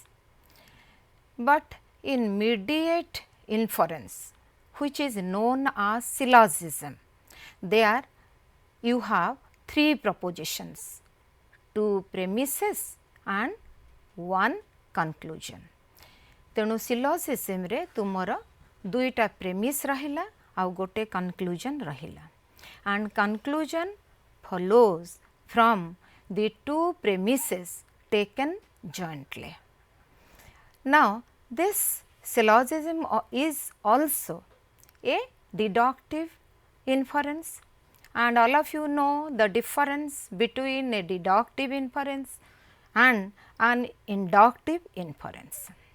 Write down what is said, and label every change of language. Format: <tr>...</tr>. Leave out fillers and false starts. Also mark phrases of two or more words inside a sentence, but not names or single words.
<en>But in mediate inference, which is known as syllogism, there you have three propositions, two premises and one conclusion.</en> <or>ତେଣୁ ସିଲୋଜିଜ୍ମ ରେ ତୁମର ଦୁଇଟା ପ୍ରେମିସ ରହିଲା ଆଉ ଗୋଟେ conclusion ରହିଲା,</or> <en>and conclusion follows from the two premises taken jointly. Now, this syllogism is also a deductive inference, and all of you know the difference between a deductive inference and an inductive inference.</en>